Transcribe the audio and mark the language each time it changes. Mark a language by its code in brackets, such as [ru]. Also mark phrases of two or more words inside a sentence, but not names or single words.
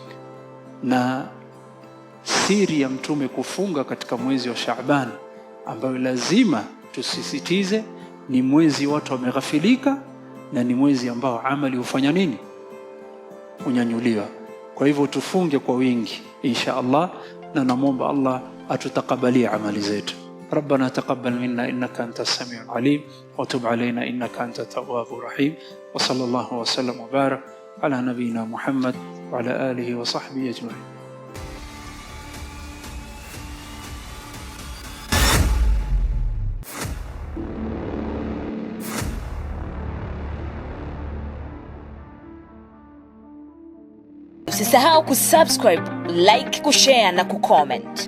[sw] Na siri ya mtume kufunga katika mwezi wa Shaaban, ambayo lazima tusisitize, ni mwezi watu wameghafilika, na ni mwezi ambao amali hufanya nini? Unyanyuliwa. Kwa hivyo tufunge kwa wingi [ar] إن شاء الله, [sw] na namuomba Allah atutakabalie amali zetu. [ar] ربنا تقبل منا إنك أنت السميع العليم وتب علينا إنك أنت التواب الرحيم وصلى الله وسلم وبارك على نبينا محمد وعلى آله وصحبه أجمعين. [sw] Usisahau kusubscribe, like, kushare na kucomment.